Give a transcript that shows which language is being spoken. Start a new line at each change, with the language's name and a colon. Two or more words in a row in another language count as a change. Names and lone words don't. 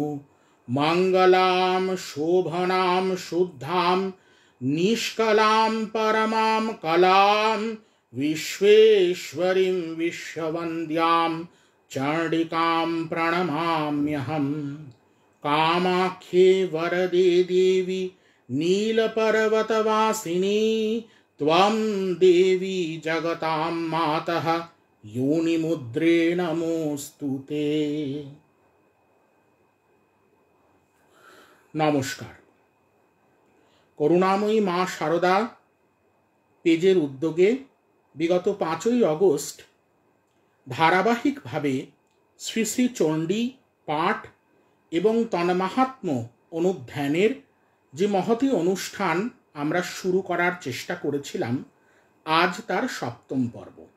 Sanskrit: मङ्गलां शोभनां शुद्धां निष्कलां परमां कलां विश्वेश्वरीं विश्ववन्द्यां चण्डिकां प्रणमाम्यहम्। कामाख्ये वरदे देवी नीलपर्वतवासिनी त्वं देवी जगतां मातः योनिमुद्रे नमोऽस्तु ते।
Bangla: नमस्कार। করুণাময়ী মা শারদা পেজের উদ্যোগে বিগত 5ই অগস্ট ধারাবাহিকভাবে শ্রী শ্রী চণ্ডী পাঠ এবং তন্মাহাত্ম্য অনুধ্যানের যে মহতী অনুষ্ঠান আমরা শুরু করার চেষ্টা করেছিলাম, আজ তার 7ম পর্ব।